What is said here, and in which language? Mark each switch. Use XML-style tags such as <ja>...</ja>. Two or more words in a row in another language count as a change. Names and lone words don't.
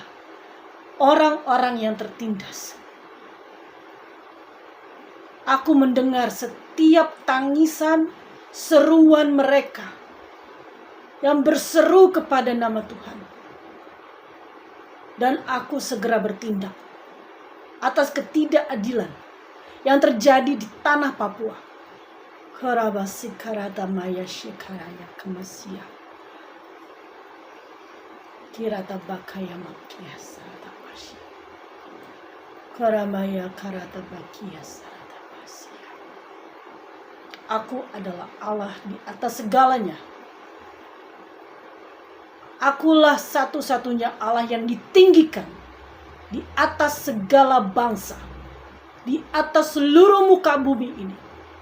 <id>Orang-orang yang tertindas. Aku mendengar setiap tangisan, seruan mereka yang berseru kepada nama Tuhan. Dan aku segera bertindak atas ketidakadilan yang terjadi di tanah Papua. Karabasi karata maya shikaraya kemasia. Kirata bakaya makia sarata pasya. Karamaya karata bakia sarata pasya. Aku adalah Allah di atas segalanya. Akulah satu-satunya Allah yang ditinggikan di atas segala bangsa, di atas seluruh muka bumi ini.</id>